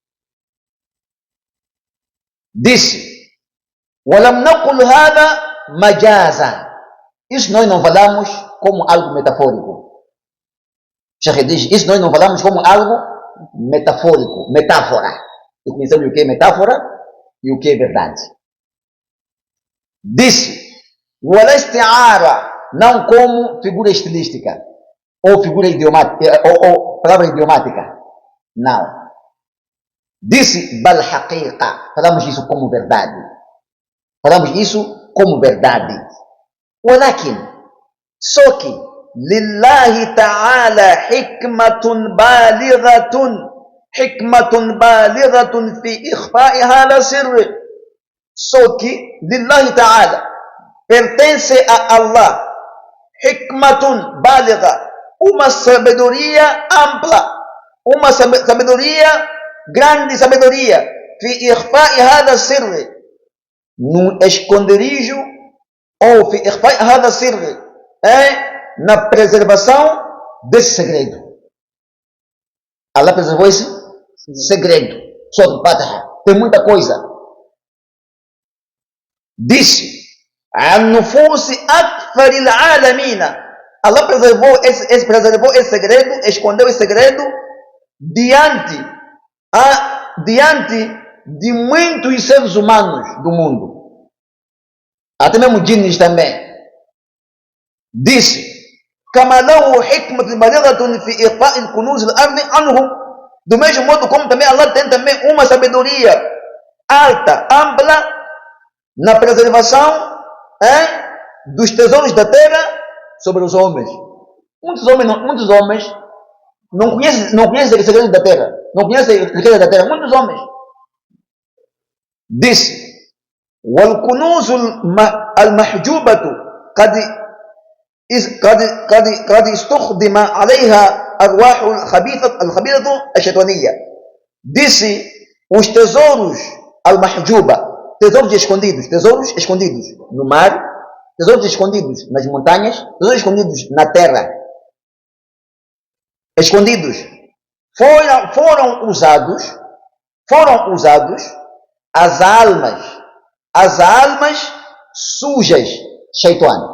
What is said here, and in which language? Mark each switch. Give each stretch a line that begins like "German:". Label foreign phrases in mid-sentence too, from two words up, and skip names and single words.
Portuguese: Disse:
Arabic: ولم نقل هذا مجازا,
Portuguese: isso nós não falamos como algo metafórico. Sheikh diz, isso nós não falamos como algo metafórico, metáfora. E conhecemos o que é metáfora e o que é verdade. Disse:
Arabic: ولا استعارة,
Portuguese: não como figura estilística ou figura idiomática ou palavra idiomática. Não. Disse:
Arabic: بل حقيقة,
Portuguese: falamos isso como verdade.
Arabic: Walakin,
Portuguese: só que
Arabic: لله تعالى حكمة بالغة في إخفاء هذا السر.
Portuguese: Só que
Arabic: لله تعالى,
Portuguese: pertence a Allah,
Arabic: حكمة بالغة,
Portuguese: uma sabedoria ampla, uma sabedoria, grande sabedoria,
Arabic: في إخفاء هذا السر,
Portuguese: no esconderijo, ou
Arabic: في إخفاء هذا السر,
Portuguese: na preservação desse segredo. Allah preservou esse segredo. Só do Fatiha. Tem muita coisa. Disse:
Arabic: النفوس أكثر العالمين.
Portuguese: Allah preservou esse segredo, escondeu esse segredo diante de muitos seres humanos do mundo. Até mesmo jinnis também. Disse:
Arabic: كما له حكمة بالغة في إعطاء الكنوز الأرض عنهم.
Portuguese: Do mesmo modo como também Allah tem também uma sabedoria alta, ampla, na preservação dos tesouros da terra sobre os homens. Muitos homens não conhecem os segredos da terra. Não conhecem os segredos da terra. Muitos homens. Disse:
Arabic: والكنوز المحجوبة قد استخدم عليها أرواح الخبيثة الشيطانية.
Portuguese: Disse: os tesouros al-mahjuba, tesouros escondidos no mar, tesouros escondidos nas montanhas, tesouros escondidos na terra, escondidos, foram usados as almas sujas, Shaitan.